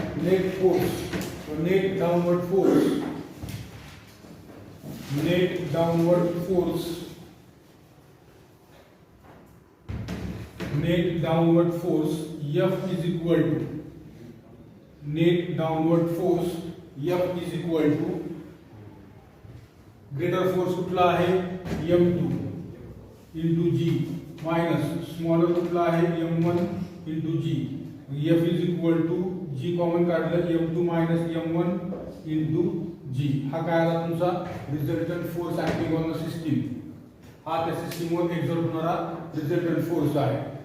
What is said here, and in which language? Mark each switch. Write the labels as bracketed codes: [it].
[en] net force, net downward force, net downward force, net downward force F is equal to net downward force F is equal to greater force [mr] कुठला आहे? [en] M2 into G minus smaller [mr] कुठला आहे? [en] M1 into G. F is equal to G common [mr] काढलं [en] M2 minus M1 into G. [mr] हा काय आला तुमचा? [en] Resultant force acting on the system. [mr] हा त्या सिस्टीमवर एक्झर्ट होणारा रिझल्टंट फोर्स आहे.